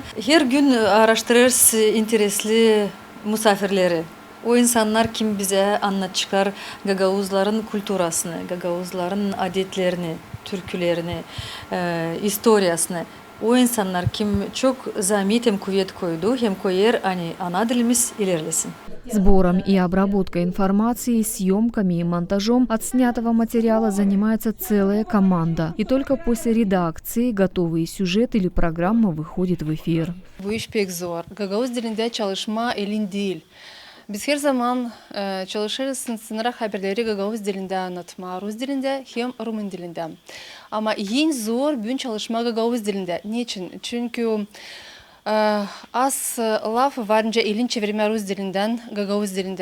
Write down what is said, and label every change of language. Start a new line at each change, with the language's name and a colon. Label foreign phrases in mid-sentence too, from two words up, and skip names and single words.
Gagauz: Her gün araştırırız interesli misafirleri. O insanlar kim bize anlatacaklar Gagavuzların kültürasını, Gagavuzların adetlerini, türkülerini, historiasını. O insanlar kim çok zahmet hem kuvvet koydu hem koyar ana dilimiz ilerlesin.
Russian: Сбором и обработкой информации, съемками и монтажом отснятого материала занимается целая команда. И только после редакции готовый сюжет или программа выходит в эфир.
Gagauz: Bu iş pek zor. Gagavuz dilinde çalışma elin değil. Biz her zaman çalışırız sınıra haberleri Gagavuz dilinde anlatma, Rus dilinde hem Rumen dilinde. Ama en zor gün çalışma Gagavuz dilinde. Niçin? Çünkü az laf varınca elin çevirme Rus dilinden Gagavuz dilinde.